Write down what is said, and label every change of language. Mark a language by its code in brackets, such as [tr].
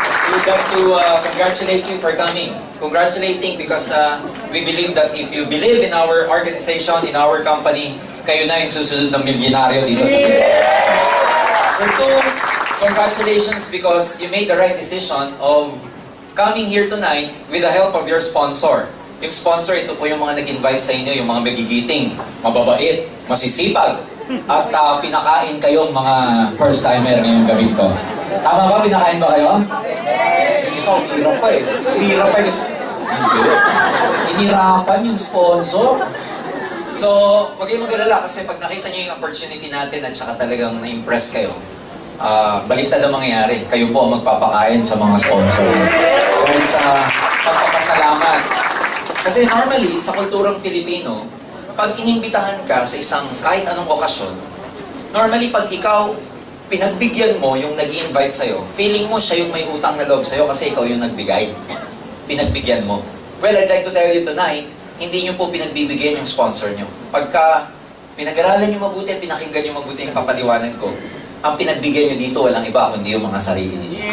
[en] We'd like to congratulate you for coming. Congratulating because we believe that if you believe in our organization, in our company, [tl] kayo na yung susunod na milyonaryo dito sa Pilipinas. [en] For two, congratulations because you made the right decision of coming here tonight with the help of your sponsor. [tl] Yung sponsor, ito po yung mga nag-invite sa inyo, yung mga magigiting, mababait, masisipag, at pinakain kayong mga first-timer ngayong gabi [en] to. [tl] Tama ba? Pinakain ba kayo? Yung isa, hirap pa eh. Hirap pa yung... Inirapan yung sponsor. So, wag kayong mag-alala kasi pag nakita nyo yung opportunity natin at saka talagang na-impress kayo, baliktad ang mangyayari. Kayo po ang magpapakain sa mga sponsor. Dahil sa pagpapasalamat. Kasi normally, sa kulturang Filipino, pag inimbitahan ka sa isang kahit anong okasyon, normally pag ikaw pinagbigyan mo yung nag-i-invite sa'yo, feeling mo siya yung may utang na loob sa'yo kasi ikaw yung nagbigay. Pinagbigyan mo. [en] Well, I'd like to tell you tonight, [tl] hindi nyo po pinagbibigyan yung sponsor nyo. Pagka pinag-aralan nyo mabuti, pinakinggan nyo mabuti yung papaliwanan ko, ang pinagbigyan nyo dito, walang iba kundi yung mga sarili ninyo.